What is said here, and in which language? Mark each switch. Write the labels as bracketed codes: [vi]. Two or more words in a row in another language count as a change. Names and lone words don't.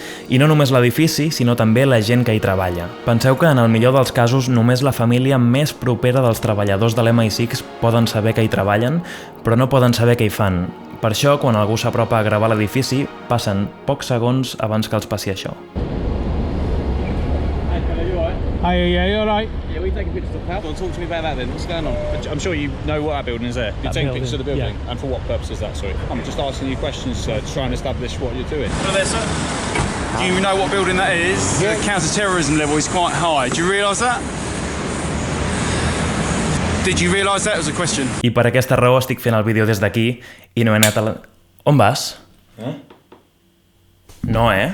[ca] I no només l'edifici, sinó també la gent que hi treballa. Penseu que, en el millor dels casos, només la família més propera dels treballadors de l'MI6 poden saber que hi treballen, però no poden saber què hi fan. Per això, quan algú s'apropa a gravar l'edifici, passen pocs segons abans que els passi això. [en] Hey, yeah, you alright? Yeah, we taking pictures of the house. Go on, talk to me about that then. What's going on? I'm sure you know what that building is there. You're taking pictures of the building? Yeah. And for what purpose is that, sorry? I'm just asking you questions to try and establish what you're doing. Hello there, sir. Do you know what building that is? Yeah. The counter-terrorism level is quite high. Do you realise that? Did you realise that? It was a question. [ca] I per aquesta raó estic fent el vídeo des d'aquí i no he anat a la... On vas? No,